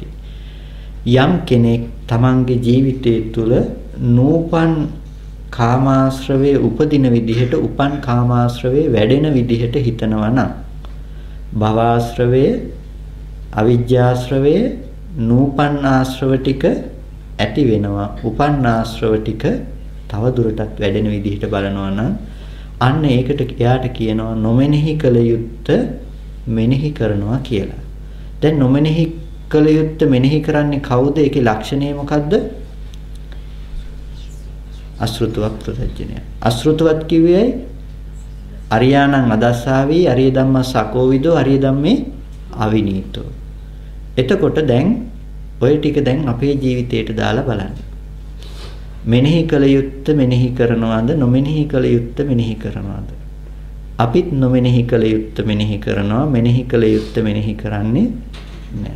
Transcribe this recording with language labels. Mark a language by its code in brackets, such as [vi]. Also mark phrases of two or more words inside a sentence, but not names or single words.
[si] යම් කෙනෙක් තමන්ගේ ජීවිතය තුළ නූපන් කාමාශ්‍රවයේ උපදින විදිහට උපන් කාමාශ්‍රවයේ වැඩෙන විදිහට හිතනවා නම් භවආශ්‍රවයේ අවිජ්ජාශ්‍රවයේ නූපන් ආශ්‍රව ටික ඇති වෙනවා, උපන් ආශ්‍රව ටික තව දුරටත් වැඩෙන විදිහට බලනවා නම් අන්න ඒකට එයාට කියනවා නොමෙනෙහි කළ යුත්ත මෙනෙහි කරනවා කියලා. දැන් නොමෙනෙහි කළ යුත්ත මෙනෙහි කරන්නේ කවුද? ඒකේ ලක්ෂණය මොකද්ද? අසෘතවත් ප්‍රත්‍යඥය. අසෘතවත් කිව්වේ [pi] අරියාණං අදස්සාවි අරිය ධම්මස් අකෝවිදෝ අරිය ධම්මේ අවිනීතෝ. [si] එතකොට දැන් ඔය ටික දැන් අපේ ජීවිතයට දාලා බලන්න. මෙනෙහි කළ යුත්තේ මෙනෙහි කරනවාද, නොමෙනෙහි කළ යුත්තේ මෙනෙහි කරනවාද? අපිත් නොමෙනෙහි කළ යුත්තේ මෙනෙහි කරනවා, මෙනෙහි කළ යුත්තේ මෙනෙහි කරන්නේ නැහැ.